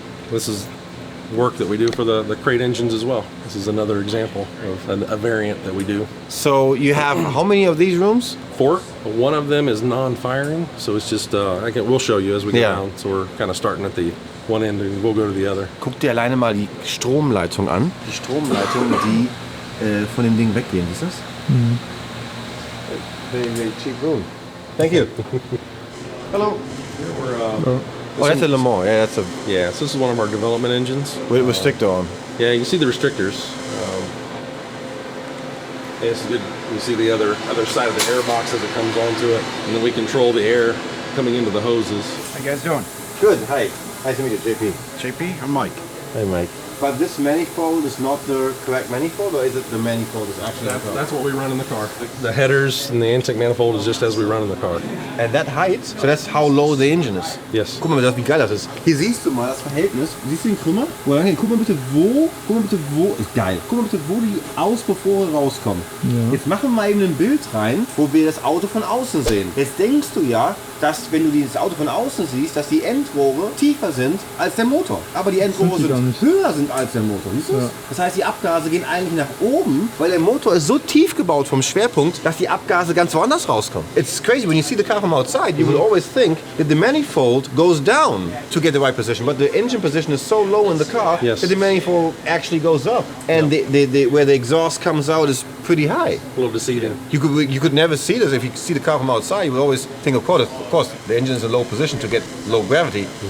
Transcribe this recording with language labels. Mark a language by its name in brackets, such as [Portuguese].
[English] This is work that we do for the crate engines as well. This is another example of a variant that we do. So you have how many of these rooms? 4. One of them is non-firing, so it's just we'll show you as we go down. So we're kind of starting at the one end and we'll go to the other. [German] Guck dir alleine mal die Stromleitung an. Die Stromleitung, die von dem Ding weggehen, ist das? [English] Very cheap room. Thank you. Hello. Oh, that's a Le Mans. Yeah, that's a. Yeah, so this is one of our development engines. With restrictor on. Yeah, you can see the restrictors. It's good. You see the other side of the air box as it comes onto it, and then we control the air coming into the hoses. How you guys doing? Good. Hi. Nice to meet you, JP. JP, I'm Mike. Hey, Mike. But this manifold is not the correct manifold, or is it the manifold is actually the car? That's what we run in the car. The headers and the intake manifold is just as we run in the car. And that height, so that's how low the engine is. Yes. [German] Guck mal, wie geil das ist. Hier siehst du mal das Verhältnis. Siehst du den Krümmer? Guck mal bitte wo, ist geil. Guck mal bitte, wo die Auspuffrohre rauskommen. Ja. Jetzt machen wir mal eben ein Bild rein, wo wir das Auto von außen sehen. Jetzt denkst du ja, dass wenn du dieses Auto von außen siehst, dass die Endrohre tiefer sind als der Motor. Aber die Endrohre höher sind als der Motor. Siehst du das? Das heißt, die Abgase gehen eigentlich nach oben, weil der Motor ist so tief gebaut vom Schwerpunkt, dass die Abgase ganz woanders rauskommen. [English] It's crazy. When you see the car from outside, you would always think that the manifold goes down to get the right position, but the engine position is so low in the car that the manifold actually goes up, and where the exhaust comes out is pretty high. A little deceiving. You could never see this if you see the car from outside. You would always think, of course, the engine is in a low position to get low gravity.